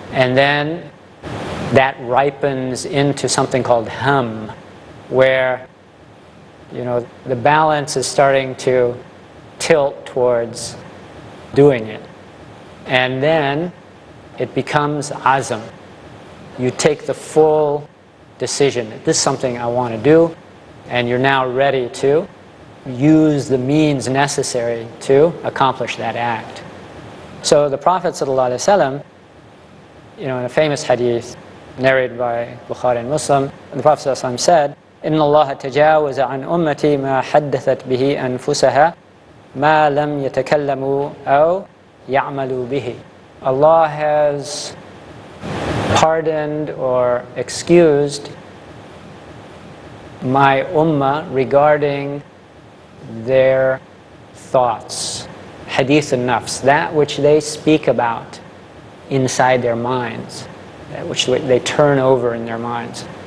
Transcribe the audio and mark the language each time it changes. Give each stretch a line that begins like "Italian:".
English: And then that ripens into something called ham, where the balance is starting to tilt towards doing it. And then it becomes azam. You take the full decision that this is something I want to do, and you're now ready to use the means necessary to accomplish that act. So the Prophet ﷺ, in a famous hadith narrated by Bukhari and Muslim, the Prophet ﷺ said,
Arabic: إِنَّ اللَّهَ تَجَاوَزَ عَنْ أُمَّتِي مَا حَدَّثَتْ بِهِ أَنفُسَهَا مَا لَمْ يَتَكَلَّمُوا أَوْ يَعْمَلُوا بِهِ.
English: Allah has pardoned or excused my ummah regarding their thoughts, hadith an-nafs, that which they speak about inside their minds, that which they turn over in their minds.